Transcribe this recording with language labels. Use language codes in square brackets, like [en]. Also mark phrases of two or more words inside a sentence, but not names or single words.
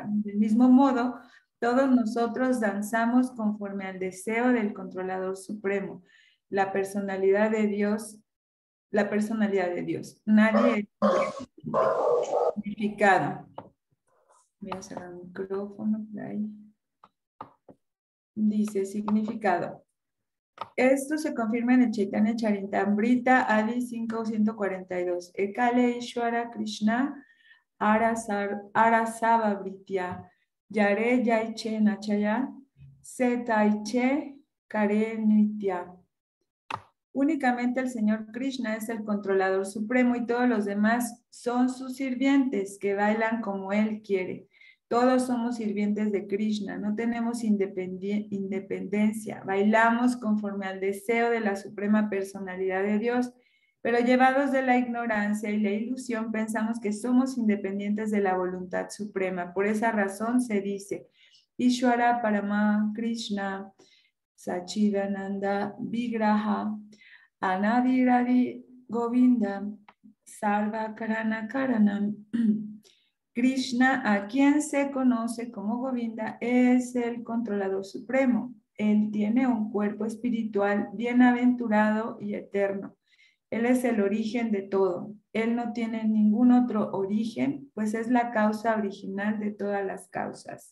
[es] Del mismo modo, todos nosotros danzamos conforme al deseo del controlador supremo, la personalidad de Dios. Nadie es significado. Voy a cerrar el micrófono por ahí. Dice, significado. Esto se confirma en el Chaitanya Charitamrita, Adi 542. [bn] একলে ঈশ্বর কৃষ্ণ আর সব ভৃত্য যারে যৈছে নাচায় সে তৈছে করে নৃত্য. [es] Únicamente el Señor Krishna es el controlador supremo y todos los demás son sus sirvientes que bailan como Él quiere. Todos somos sirvientes de Krishna, no tenemos independencia, bailamos conforme al deseo de la suprema personalidad de Dios, pero llevados de la ignorancia y la ilusión pensamos que somos independientes de la voluntad suprema. Por esa razón se dice, [sa] ईश्वरः परमः कृष्णः सच्चिदानन्द विग्रहः अनादिरादि गोविन्दः सर्व कारण कारणम्. [es] Krishna, a quien se conoce como Govinda, es el controlador supremo. Él tiene un cuerpo espiritual bienaventurado y eterno. Él es el origen de todo. Él no tiene ningún otro origen, pues es la causa original de todas las causas.